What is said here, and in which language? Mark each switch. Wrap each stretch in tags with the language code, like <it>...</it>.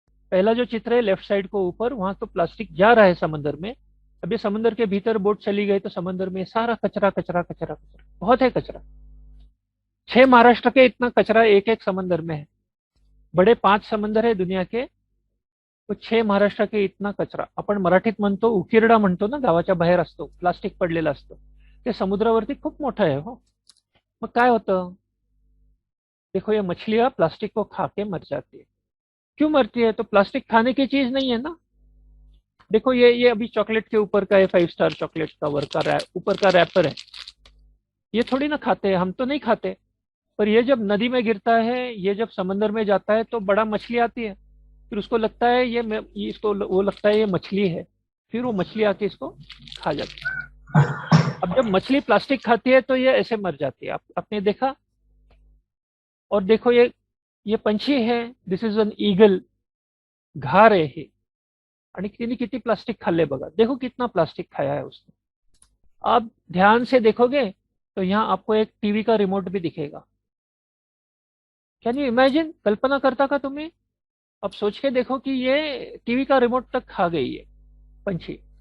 <hi>पहला जो चित्र है लेफ्ट साइड को ऊपर, वहां तो प्लास्टिक जा रहा है समंदर में. अभी समंदर के भीतर बोट चली गई तो समंदर में सारा कचरा कचरा कचरा कचरा बहुत है कचरा. 6 महाराष्ट्र के इतना कचरा एक एक समंदर में है. बड़े 5 समंदर है दुनिया के, तो 6 महाराष्ट्र के इतना कचरा.</hi> <mr>आपण मराठीत म्हणतो उकिरडा म्हणतो ना, गावाच्या बाहेर असतो प्लास्टिक पडलेलं असतं, ते समुद्रावरती खूप मोठं आहे. हो, मग काय होतं.</mr> <hi>देखो ये मछलियां प्लास्टिक को खा के मर जाती है. क्यों मरती है. तो प्लास्टिक खाने की चीज नहीं है ना. देखो ये अभी चॉकलेट के ऊपर का है, 5 स्टार चॉकलेट कवर का ऊपर का रैपर है. ये थोड़ी ना खाते हैं, हम तो नहीं खाते. पर ये जब नदी में गिरता है, ये जब समंदर में जाता है, तो बड़ा मछली आती है. फिर उसको लगता है इसको वो लगता है ये मछली है, फिर वो मछली आके इसको खा जाती है. अब जब मछली प्लास्टिक खाती है तो ये ऐसे मर जाती है. आपने देखा. और देखो ये पंछी है,</hi> <en>This is an eagle.</en> <mr>घार आहे हे, आणि तिने किती प्लास्टिक खाल्ले बघा.</mr> <hi>देखो कितना प्लास्टिक खाया है उसने. आप ध्यान से देखोगे तो यहाँ आपको एक टीवी का रिमोट भी दिखेगा.</hi> <en>Can you imagine.</en> <hi>कल्पना करता का तुम्हें. अब सोच के देखो कि ये टीवी का रिमोट तक खा गई है पंछी.</hi>